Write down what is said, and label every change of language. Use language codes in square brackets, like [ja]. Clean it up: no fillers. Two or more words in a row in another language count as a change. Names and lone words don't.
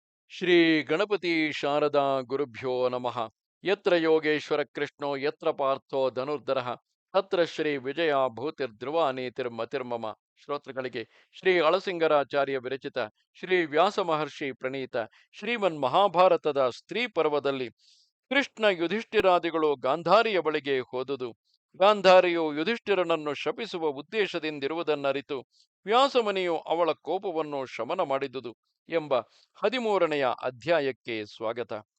[sa] ಶ್ರೀ ಗಣಪತಿ ಶಾರದಾ ಗುರುಭ್ಯೋ ನಮಃ. ಯತ್ರ ಯೋಗೇಶ್ವರ ಕೃಷ್ಣೋ ಯತ್ರ ಪಾರ್ಥೋ ಧನುರ್ಧರಃ ತತ್ರ ಶ್ರೀ ವಿಜಯ ಭೂತಿರ್ಧ್ರುವ ನೀತಿರ್ಮತಿರ್ಮಮ. [kn] ಶ್ರೋತೃಗಳಿಗೆ ಶ್ರೀ ಅಳಸಿಂಗರಾಚಾರ್ಯ ವಿರಚಿತ ಶ್ರೀ ವ್ಯಾಸ ಮಹರ್ಷಿ ಪ್ರಣೀತ ಶ್ರೀಮನ್ ಮಹಾಭಾರತದ ಸ್ತ್ರೀ ಪರ್ವದಲ್ಲಿ ಕೃಷ್ಣ ಯುಧಿಷ್ಠಿರಾದಿಗಳು ಗಾಂಧಾರಿಯ ಬಳಿಗೆ ಹೋದುದು, ಗಾಂಧಾರಿಯು ಯುಧಿಷ್ಠಿರನನ್ನು ಶಪಿಸುವ ಉದ್ದೇಶದಿಂದಿರುವುದನ್ನರಿತು ವ್ಯಾಸಮುನಿಯು ಅವಳ ಕೋಪವನ್ನು ಶಮನ ಮಾಡಿದುದು ಎಂಬ 13ನೆಯ ಅಧ್ಯಾಯಕ್ಕೆ ಸ್ವಾಗತ.